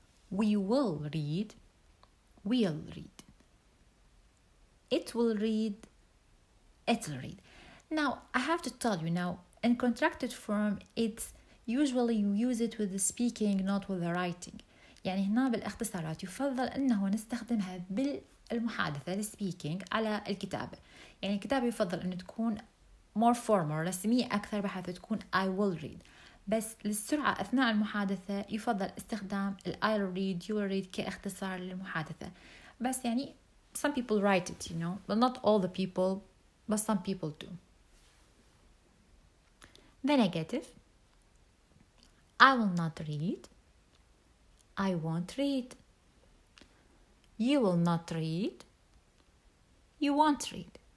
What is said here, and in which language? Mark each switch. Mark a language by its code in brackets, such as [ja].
[en] We will read. We'll read. It will read. It'll read. Now, I have to tell you now, in contracted form, it's usually you use it with the speaking, not with the writing. [ar] يعني هنا بالاختصارات يفضل أنه نستخدمها بالمحادثة السبيكينج على الكتابة. يعني الكتابة يفضل أن تكون [en] more formal [ar] رسمية أكثر بحيث تكون [en] I will read. [ar] بس للسرعة أثناء المحادثة يفضل استخدام [en] I'll read, you'll read [ar] كاختصار للمحادثة. بس يعني [en] some people write it, but not all the people, but some people do. The negative. I will not read. I won't read. You will not read. You won't read.